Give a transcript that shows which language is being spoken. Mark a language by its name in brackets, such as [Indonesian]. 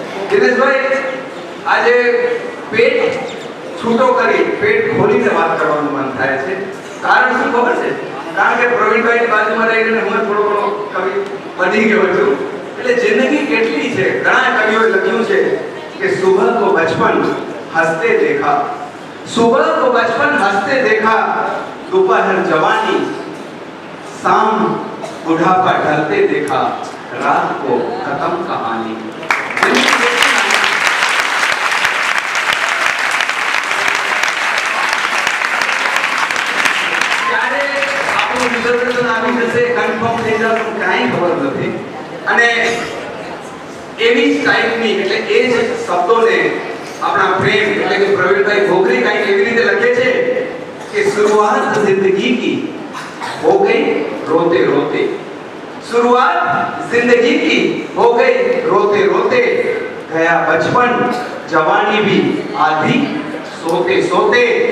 [Gujarati] દિનેશભાઈ, આજે પેટ છૂટો કરી પેટ ખોલીને વાત કરવાનું મન થાય છે. કારણ શું ખબર છે? કારણ કે પ્રવીણભાઈની બાજુમાં રહીને હું થોડો ઘણો કવિ બની ગયો છું. એટલે જિંદગી કેટલી છે. ઘણા કવિઓએ લખ્યું છે કે [Hindi] સુબહ કો બચપન હસતે દેખા, सुबह को बचपन हंसते देखा, दोपहर जवानी, शाम बुढ़ापा ढलते देखा, रात को खत्म कहानी. [Gujarati] ત્યારે આપણું રિઝર્વેશન આવી જશે, કન્ફર્મ થઈ જશે, કાંઈ ખબર નથી. અને એવી જ ટાઈપની એટલે એ જ શબ્દોને अपना प्रेम એટલે કે પ્રવીણભાઈ ઘોઘરી કાંઈક એવી રીતે લખે છે કે [Hindi] शुरुआत जिंदगी की हो गई रोते रोते, शुरुआत जिंदगी की हो गई रोते रोते, गया बचपन जवानी भी आधी सोते सोते,